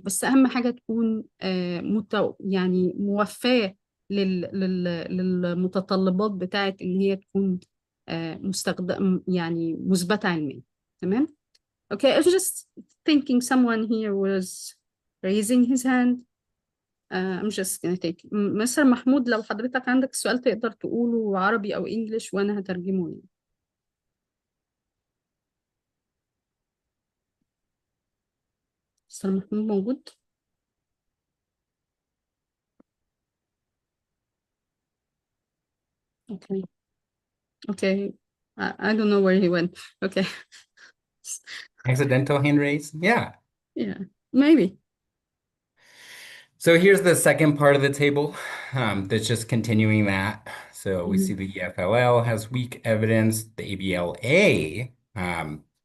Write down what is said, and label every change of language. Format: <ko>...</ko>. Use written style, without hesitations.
<ar>بس أهم حاجة تكون يعني موفاة للمتطلبات بتاعت إن هي تكون مستخدم يعني مثبتة علميا. تمام.</ar> <en>Okay, I was just thinking someone here was raising his hand. I'm just gonna take</en> <ar>مستر محمود، لو حضرتك عندك سؤال تقدر تقوله عربي أو إنجليش وأنا هترجمه يعني. مستر محمود موجود؟ Okay.</ar> <en>Okay. I don't know where he went. Okay. Accidental hand raise? Yeah. Yeah, maybe. So here's the second part of the table that's just continuing that. So we see Mhm. the EFLL has weak evidence, the ABLA.</en>